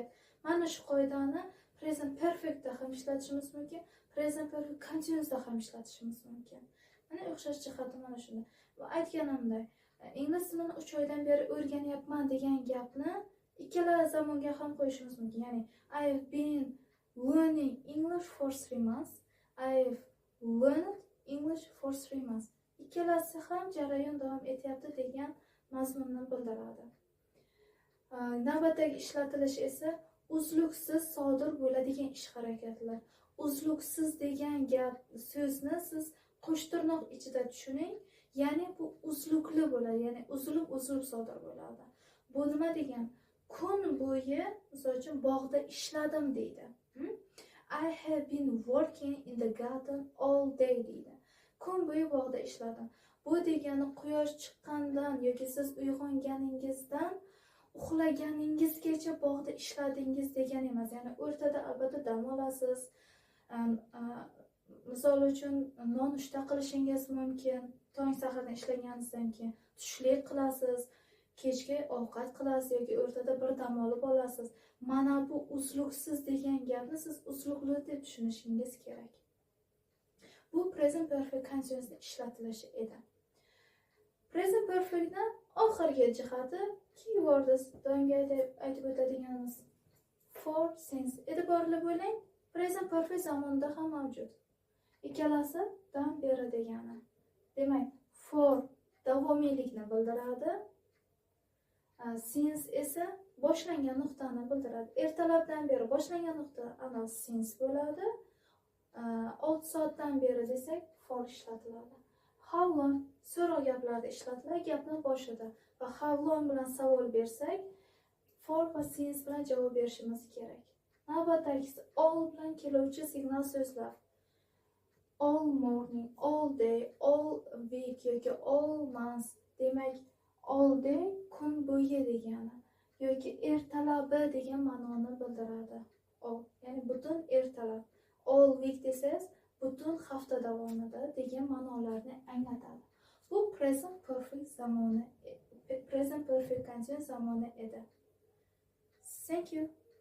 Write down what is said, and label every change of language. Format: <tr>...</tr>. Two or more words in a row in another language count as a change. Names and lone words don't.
<uz>Mana shu qoidani</uz> <en>present perfectda</en> <uz>ham ishlatishimiz mumkin,</uz> <en>present perfect continuousda</en> <uz>ham ishlatishimiz mumkin. Mana o'xshash jihati mana shunda. Va aytganimdek, ingliz tilini 3 oydan beri o'rganyapman degan gapni ikkala zamonga ham qo'yishimiz mumkin.</uz> <en>Ya'ni I've been learning English for 3 months. I've learned English for 3 months.</en> <uz>Ikkalasi ham jarayon davom etyapti degan mazmunni bildiradi. Navbatdagi ishlatilish esa uzluksiz sodir bo'ladigan ish harakatlar. Uzluksiz degan gap so'zni siz qo'shtirnoq ichida tushuning. Ya'ni bu uzlukli bo'ladi, ya'ni uzilib sodir bo'ladi. Bu nima degan? Kun bo'yi, misol uchun, bog'da ishladim deydi.</uz> <en>I have been working in the garden all day deydi.</en> <uz>Kun bo'yi bog'da ishladim. Bu degani quyosh chiqqandan yoki siz uyg'onganingizdan uxlaganingizgacha bog'da ishladingiz degani emas. Ya'ni o'rtada albatta dam olasiz. Misol uchun nonushta qilishingiz mumkin. Tong sahardan ishlaganingizdan keyin tushlik qilasiz, kechki ovqat qilasiz yoki o'rtada bir dam olib olasiz. Mana bu uzluksiz degan gapni siz uzluqli deb tushunishingiz kerak. Bu</uz> <en>present perfect continuously</en> <uz>ishlatilishi edi.</uz> <en>Present perfectni</en> <uz>oxirgi jihati keywordless doimga aytib o'tadiganimiz</uz> <en>for, since.</en> <uz>E'tiborli bo'ling,</uz> <en>present perfect</en> <uz>zamonda ham mavjud. Ikkalasi dan beri degani. Demak, for davomiylikni bildiradi. Since esa boshlangan nuqtani bildiradi. Ertalabdan beri boshlangan nuqta ana since bo'ladi. 6 soatdan beri desak for ishlatiladi.</uz> <en>How long</en> <uz>so'roq gaplarda ishlatiladi, gapni boshida. Va</uz> <en>how long</en> <uz>bilan savol bersak, for va since bilan javob berishimiz kerak. Navbatdagisi all bilan keluvchi signal so'zlar.</uz> <en>All morning, all day, all week</en> <uz>yoki</uz> <en>all month.</en> <uz>Demak,</uz> <en>all day</en> <uz>kun bo'yi degani yoki ertalabi degan ma'noni bildiradi. Ya'ni butun ertalab.</uz> <en>All week</en> <uz>desangiz butun hafta davomida degan ma'nolarni anglatadi. Bu</uz> <en>present perfect</en> <uz>zamoni,</uz> <en>present perfect continuous</en> <uz>zamoni edi.</uz> <en>Thank you.</en>